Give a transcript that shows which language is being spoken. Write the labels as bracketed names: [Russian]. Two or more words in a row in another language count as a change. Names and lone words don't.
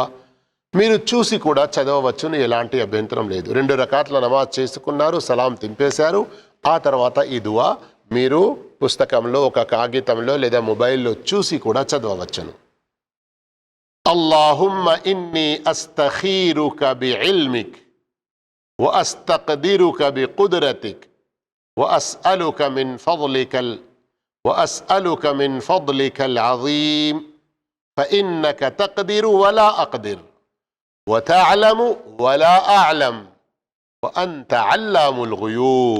[Telugu] మీరు చూసి కూడా చదవవచ్చును, ఎలాంటి అభ్యంతరం లేదు. 2 రకాట్ల నమాజ్ చేసుకున్నారు, సలాం తింపేశారు, ఆ తర్వాత ఈ దువా మీరు పుస్తకంలో ఒక కాగితంలో లేదా మొబైల్లో చూసి కూడా చదవవచ్చును. [Arabic] اللهم إني أستخيرك بعلمك وأستقدرك بقدرتك وأسألك من فضلك العظيم فإنك تقدر ولا أقدر وتعلم ولا أعلم وأنت علام الغيوب.